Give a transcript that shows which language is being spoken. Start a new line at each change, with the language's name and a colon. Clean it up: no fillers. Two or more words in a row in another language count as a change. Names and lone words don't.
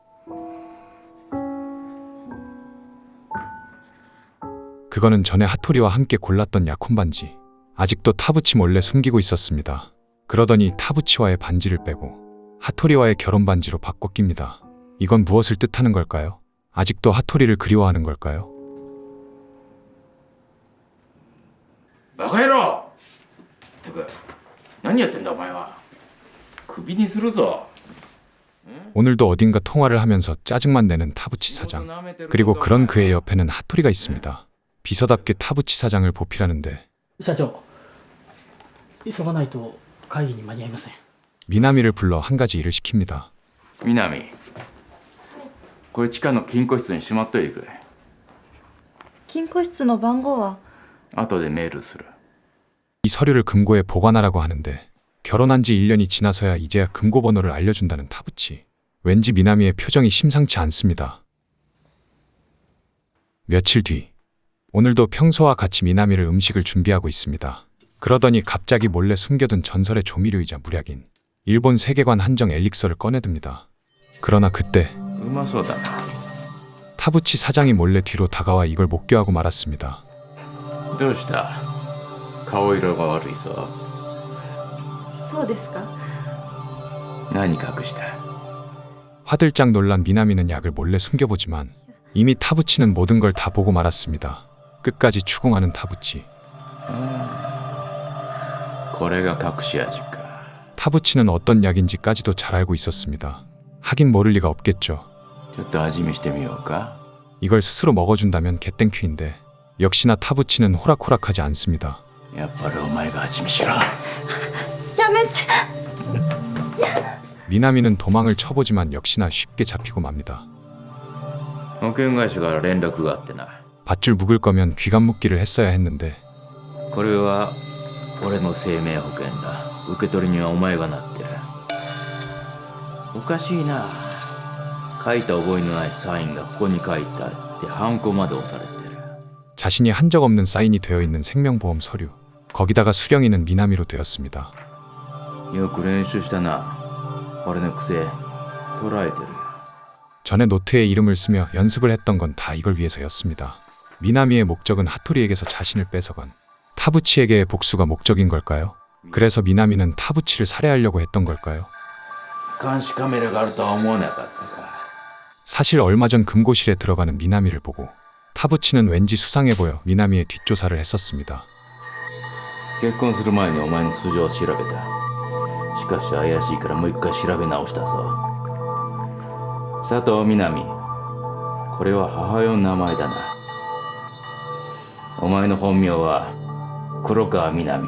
Korean: 그거는 전에 하토리와 함께 골랐던 약혼 반지. 아직도 타부치 몰래 숨기고 있었습니다. 그러더니 타부치와의 반지를 빼고 하토리와의 결혼 반지로 바꿔 낍니다. 이건 무엇을 뜻하는 걸까요? 아직도 하토리를 그리워하는 걸까요?
Japanese: バカ野郎！ってか何やってんだお前は。クビにするぞ。
Korean: 오늘도 어딘가 통화를 하면서 짜증만 내는 타부치 사장. 그리고 그런 그의 옆에는 하토리가 있습니다. 비서답게 타부치 사장을 보필하는데
Japanese: 社長。急がないと会議に間に合いません。
Korean: 미나미를 불러 한 가지 일을 시킵니다.
Japanese: 南、 これ地下の金庫室にしまっといてくれ。金庫室の番号は後でメールする。
Korean: 이 서류를 금고에 보관하라고 하는데 결혼한 지 1년이 지나서야 이제야 금고 번호를 알려준다는 타부치. 왠지 미나미의 표정이 심상치 않습니다. 며칠 뒤 오늘도 평소와 같이 미나미를 음식을 준비하고 있습니다. 그러더니 갑자기 몰래 숨겨둔 전설의 조미료이자 무략인 일본 세계관 한정 엘릭서를 꺼내듭니다. 그러나 그때
Japanese: うまそうだな。
Korean: 타부치 사장이 몰래 뒤로 다가와 이걸 목격하고 말았습니다.
Japanese: どうした？顔色が悪いぞ。そうですか。何隠した？
Korean: 화들짝 놀란 미나미는 약을 몰래 숨겨보지만 이미 타부치는 모든 걸 다 보고 말았습니다. 끝까지 추궁하는 타부치.
Japanese: これが隠し味か。
Korean: 타부치는 어떤 약인지까지도 잘 알고 있었습니다. 하긴 모를 리가 없겠죠.
Japanese: ちょっと味見してみようか。
Korean: 이걸 스스로 먹어준다면 개땡큐인데 역시나 타부치는 호락호락하지 않습니다.
Japanese: やっぱりお前が味見しろ。やめて。
Korean: 미나미는 도망을 쳐보지만 역시나 쉽게 잡히고 맙니다.
Japanese: 保険会社から連絡があってな。
Korean: 밧줄 묶을 거면 귀감 묶기를 했어야 했는데
Japanese: これは俺の生命保険だ。受け取りにはお前がなってる。おかしいな。書いた覚えのないサインがここに書いてあってハンコまで押されてる。
Korean: 자신이 한 적 없는 사인이 되어 있는 생명보험 서류. 거기다가 수령이는 미나미로 되었습니다.
Japanese: よく練習したな。俺の癖捉えてる。
Korean: 전에 노트에 이름을 쓰며 연습을 했던 건 다 이걸 위해서였습니다. 미나미의 목적은 하토리에게서 자신을 뺏어간 타부치에게의 복수가 목적인 걸까요? 그래서 미나미는 타부치를 살해하려고 했던 걸까요?
Japanese: 監視カメラがあるとは思わなかったか。
Korean: 사실 얼마 전 금고실에 들어가는 미나미를 보고 타부치는 왠지 수상해 보여 미나미의 뒷조사를 했었습니다.
Japanese: 結婚する前にお前の素性を調べた。しかし怪しいからもう一回調べ直したぞ。佐藤みなみ、これは母親の名前だな。お前の本名は黒川みなみ。